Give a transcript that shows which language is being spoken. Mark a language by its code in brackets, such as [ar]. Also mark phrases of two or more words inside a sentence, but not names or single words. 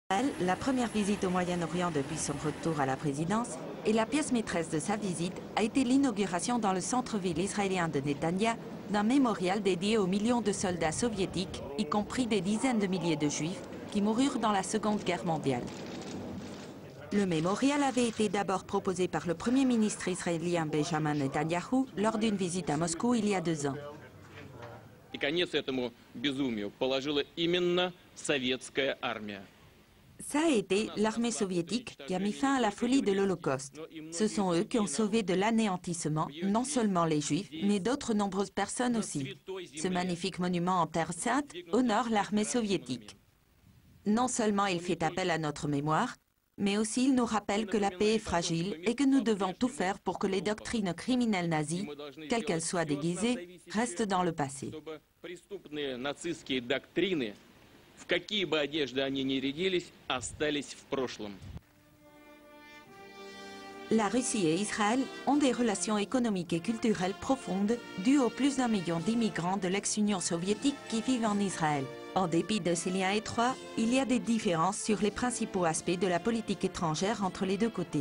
[fr] La première visite au Moyen-Orient depuis son retour à la présidence, et la pièce maîtresse de sa visite a été l'inauguration dans le centre-ville israélien de Netanya d'un mémorial dédié aux millions de soldats soviétiques, y compris des dizaines de milliers de juifs qui moururent dans la Seconde Guerre mondiale. Le mémorial avait été d'abord proposé par le Premier ministre israélien Benjamin Netanyahu lors d'une visite à Moscou il y a 2 ans. [ru] И конец этому безумию положила именно советская армия. [fr] Ça a été l'armée soviétique qui a mis fin à la folie de l'Holocauste. Ce sont eux qui ont sauvé de l'anéantissement non seulement les Juifs, mais d'autres nombreuses personnes aussi. Ce magnifique monument en terre sainte honore l'armée soviétique. Non seulement il fait appel à notre mémoire, mais aussi il nous rappelle que la paix est fragile et que nous devons tout faire pour que les doctrines criminelles nazies, quelles qu'elles soient déguisées, restent dans le passé. [ru] В какие бы одежды они ни рядились, остались в прошлом. [fr] La Russie et Israël ont des relations économiques et culturelles profondes dues aux plus d'1 million d'immigrants de l'ex-Union soviétique qui vivent en Israël. En dépit de ces liens étroits, il y a des différences sur les principaux aspects de la politique étrangère entre les deux côtés.